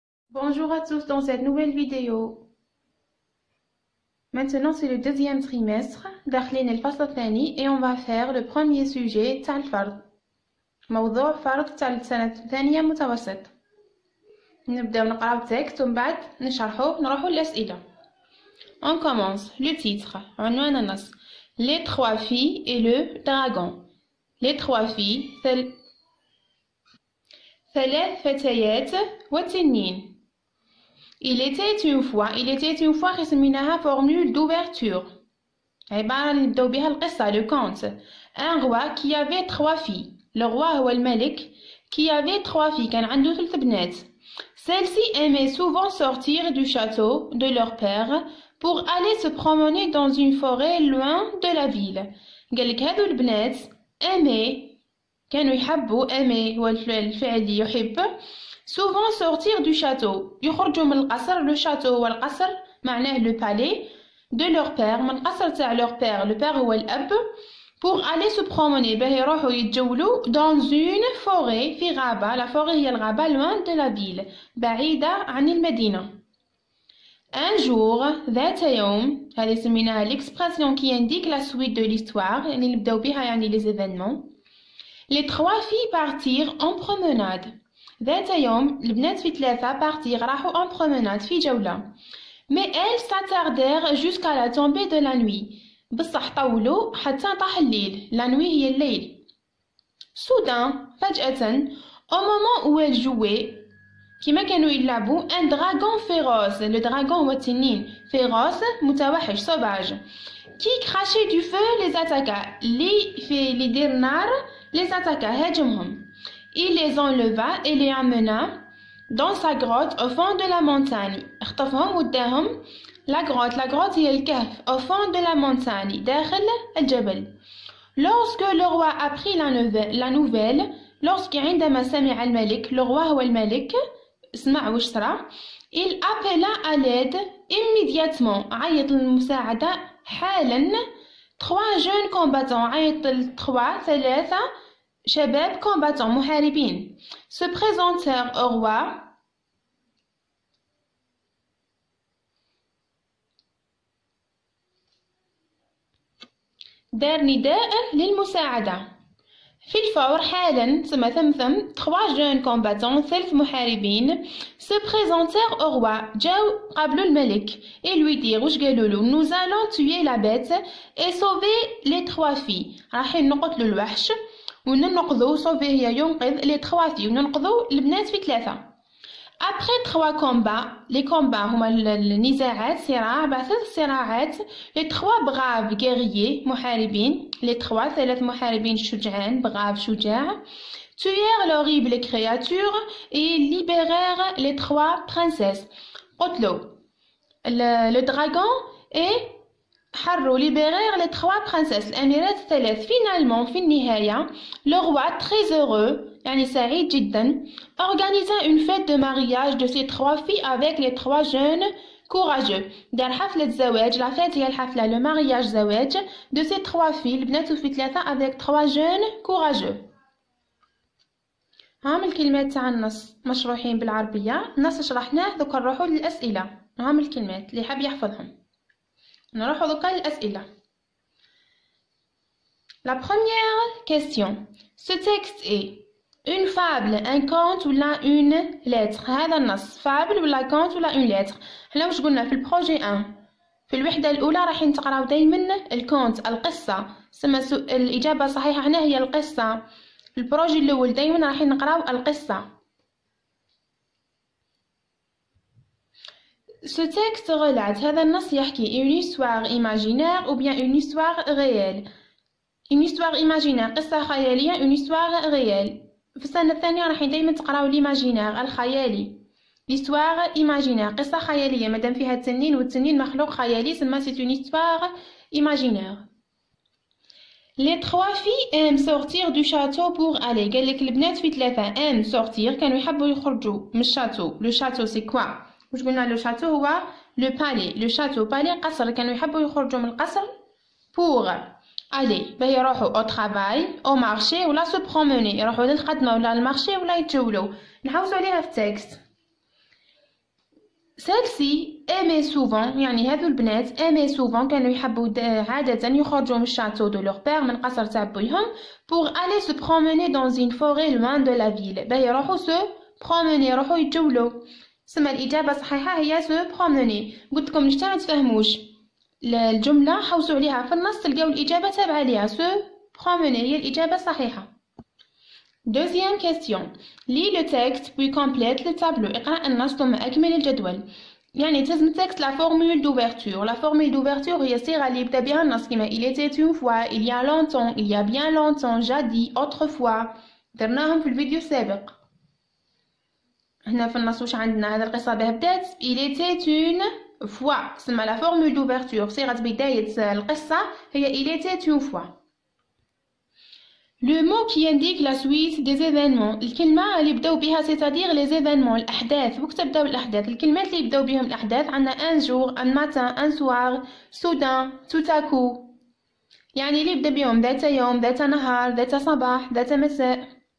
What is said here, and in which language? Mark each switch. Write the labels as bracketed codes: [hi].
[fr] Bonjour à tous dans cette nouvelle vidéo. Maintenant c'est le deuxième trimestre [ar] داخلين الفصل الثاني [fr] et on va faire le premier sujet [ar] تاع الفرض. موضوع فرض تاع السنة الثانية متوسط. نبداو نقراو التكست ومن بعد نشرحوه نروحو للأسئلة. [fr] On commence. Le titre. [ar] عنوان النص. [fr] Les trois filles et le dragon. Les trois filles. [ar] ثلاث فتيات وتنين. [fr] Il était une fois [ar] رسميناها [fr] formule d'ouverture. [ar] عبارة اللي نبداو بها القصة le conte. [fr] Un roi qui avait trois filles. Le roi [ar] هو الملك [fr] qui avait trois filles [ar] كان عنده ثلاث بنات. [fr] Celles-ci aimaient souvent sortir du château de leur père pour aller se promener dans une forêt loin de la ville. [ar] قالك هذو البنات aimaient كانوا يحبوا aimer هو الفعل يحب [fr] souvent sortir du château [ar] يخرجوا من القصر le château هو القصر معناه [fr] le palais de leur père [ar] من القصر تاع leur père le père هو الأب [fr] pour aller se promener [ar] باه يروحوا يتجولوا [fr] dans une forêt [ar] في غابة la forêt هي الغابة [fr] loin de la ville [ar] بعيدة عن المدينة. [fr] Un jour [ar] ذات يوم هذه سميناها [fr] l'expression qui indique la suite de l'histoire [ar] يعني نبداو بها يعني [fr] les événements. Les trois filles partirent en promenade. [ar] ذات يوم البنات في ثلاثة partirent راحوا [fr] en promenade [ar] في جولة. [fr] Mais elles s'attardèrent jusqu'à la tombée de la nuit. [ar] بصح طولوا حتى طاح الليل. La nuit هي الليل. [fr] Soudain, فجأة, au moment où elles jouaient, [ar] كما كانوا يلعبوا, [fr] un dragon féroce. [ar] Le dragon هو التنين. [fr] Féroce, متوحش, sauvage. Qui crachait du feu les attaqua. [ar] اللي يدير نار [fr] les attaqua, [ar] هاجمهم. [fr] Il les enleva et les amena dans sa grotte au fond de la montagne. [ar] اخطفهم وداهم [fr] la grotte هي الكهف au fond de la montagne [ar] داخل الجبل. [fr] Lorsque le roi apprit la nouvelle, lorsque [ar] عندما سمع الملك, [fr] le roi [ar] هو الملك, اسمع واش صرا, [fr] il appela à l'aide immédiatement, [ar] عيط للمساعدة حالا. [fr] Trois jeunes combattants, [ar] عيط ثلاثة شباب [fr] combattants محاربين se présentèrent au roi [ar] دار نداء للمساعدة. في الفور حالا ثم [fr] trois jeunes combattants ثلاث محاربين se présentèrent au roi [ar] جاو قابلوا الملك [fr] et lui dire [ar] واش قالوا له [fr] nous allons tuer la bête et sauver les trois filles. [ar] رايحين نقتلوا الوحش وننقذوا sauver هي ينقذ [fr] les trois filles [ar] وننقذوا البنات في ثلاثة. [fr] Après trois combats, les combats [ar] هما النزاعات صراع بعد ثلاث صراعات, [fr] les trois braves guerriers محاربين les trois [ar] ثلاث محاربين شجعان [fr] braves شجاع tuèrent l'horrible créature et libérèrent les trois princesses. قتلوا le dragon et حروا libérèrent les trois princesses [ar] الأميرات الثلاث. [fr] Finalement [ar] في النهاية [fr] le roi très heureux [ar] يعني سعيد جدا [fr] organisa une fête de mariage de ces trois filles avec les trois jeunes courageux. [ar] دار حفلة زواج. [fr] la fête هي الحفلة le mariage زواج de ces trois filles [ar] البنات في ثلاثة [fr] avec trois jeunes courageux. [ar] هام الكلمات تاع النص مشروحين بالعربية. النص شرحناه دوكا نروحو للأسئلة. هام الكلمات اللي حاب يحفظهم. نروحو دوكا للأسئلة. [fr] La première question. Ce texte est une fable, un conte ou là une lettre. [ar] هذا النص fable ولا conte ولا [fr] une lettre. [ar] حنا واش قلنا في البروجي 1 في الوحدة الأولى راح نقراو دايما الكونت القصة. الإجابة الصحيحة هنا هي القصة. في البروجي الأول دايما راح نقراو القصة. [fr] Ce texte relate. [ar] هذا النص يحكي [fr] une histoire imaginaire ou bien une histoire réelle. Une histoire imaginaire [ar] قصة خيالية [fr] une histoire réelle. [ar] في السنة الثانية راح دايما تقراو l'imaginaire الخيالي. l'histoire imaginaire قصة خيالية مادام فيها التنين والتنين مخلوق خيالي سما [fr] c'est une histoire imaginaire. Les trois filles aiment sortir du château pour aller. [ar] قالك البنات في ثلاثة [fr] aiment sortir [ar] كانوا يحبوا يخرجوا من الشاتو. [fr] le château c'est quoi؟ [ar] واش قلنا [fr] le château هو le palais. [ar] le château palais قصر كانوا يحبوا يخرجوا من القصر pour aller باه يروحوا [fr] au travail au marché [ar] ولا se promener يروحوا للخدمة ولا للمارشي ولا يتجولوا. نحوسوا عليها في التكست. [fr] celle-ci aimait souvent [ar] يعني هذو البنات aimait souvent كانوا يحبوا عادة يخرجوا من الشاتو [fr] de leur père [ar] من قصر تاع بويهم [fr] pour aller se promener dans une forêt loin de la ville [ar] باهي يروحوا se promener يروحوا يتجولوا سما الإجابة الصحيحة هي se promener قلت لكم نشتا ما تفهموش الجملة حوسوا عليها في النص تلقاو الإجابة تابعة ليها se promener هي الإجابة الصحيحة. [fr] Deuxième question. Lis le texte puis complète le tableau. [ar] اقرأ النص ثم أكمل الجدول. يعني تلزم التكست [fr] la formule d'ouverture. La formule d'ouverture [ar] هي الصيغة اللي يبدأ بها النص كما [fr] il était une fois, il y a longtemps, il y a bien longtemps, jadis, autrefois. [ar] درناهم في الفيديو السابق. هنا في النص واش عندنا هذا القصة بها بدات [fr] il était une fois. [ar] تسمى [fr] la formule d'ouverture [ar] صيغة بداية القصة هي [fr] il était une fois. Le mot qui indique la suite des événements [ar] الكلمة اللي يبداو بها [fr] c'est-à-dire les événements [ar] الأحداث وقت تبداو الأحداث الكلمات اللي يبداو بهم الأحداث عندنا [fr] un jour un matin un soir soudain tout à coup [ar] يعني اللي يبدا بهم ذات يوم ذات نهار ذات صباح ذات مساء.